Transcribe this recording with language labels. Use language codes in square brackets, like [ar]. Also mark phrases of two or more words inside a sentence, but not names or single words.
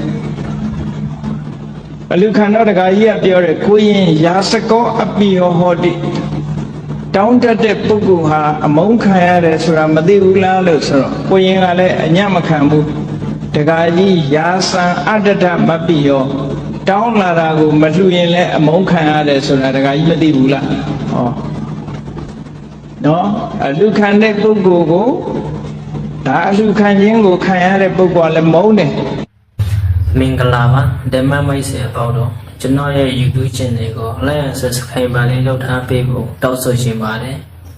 [my] အလှခံတော့တကာကြီးကပြောတယ်ကိုရင် [pi] ယာစကောအပိယောဟောတိ [my] တောင်းတတ်တဲ့ပုဂ္ဂိုလ်ဟာအမုန်းခံရတယ်ဆိုတာမသိဘူးလားလို့ဆိုတော့ကိုရင်ကလည်းအညံ့မခံဘူးတကာကြီး [pi] ယာစံအတ္တတမပိယော [my] တောင်းလာတာကိုမလှူရင်လည်းအမုန်းခံရတယ်ဆိုတာတကာကြီးမသိဘူးလားဟောနော်အလှခံတဲ့ပုဂ္ဂိုလ်ကိုဒါအလှခံခြင်းကိုခံရတဲ့ပုဂ္ဂိုလ်ကလည်းမုန်းတယ် မင်္ဂလာပါဓမ္မမိတ်ဆွေအပေါင်းတို့ကျွန်တော်ရဲ့ YouTube channel ကို [en] like and subscribe [my] လေးလုပ်ထားပေးဖို့တောင်းဆိုချင်ပါတယ်